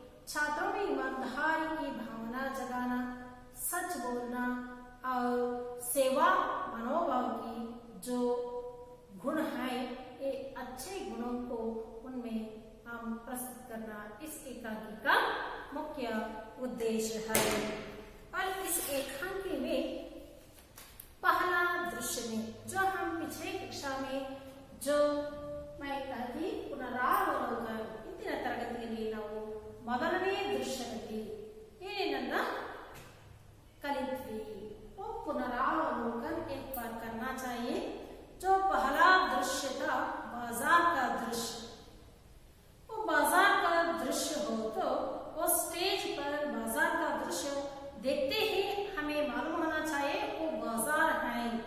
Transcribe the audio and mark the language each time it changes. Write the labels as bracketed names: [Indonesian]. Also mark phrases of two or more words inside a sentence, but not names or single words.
[Hindi] ईमानदारी की भावना जगाना, सच बोलना और सेवा मनोभाव की जो गुण है, ये अच्छे गुणों को उनमें हम प्रस्तुत करना इस एकांकी का मुख्य उद्देश्य है। और इस एकांकी में पहला दृश्य में जो हम पिछले कक्षा में जो मैं कहती पुनरावलोकन [Kannada] ಇಂದಿನ ತರಗತಿಯಲ್ಲಿ ನಾವು ಮೊದಲನೇ ದೃಶ್ಯದಲ್ಲಿ ಏನೇನನ್ನ ಕಲಿತ್ವಿ [Hindi] वो पुनरावलोकन एक बार करना चाहिए। जो पहला दृश्य था बाजार का दृश्य, वो बाजार का दृश्य हो तो वो स्टेज पर बाजार का दृश्य देखते ही हमें मालूम होना चाहिए वो बाजार है।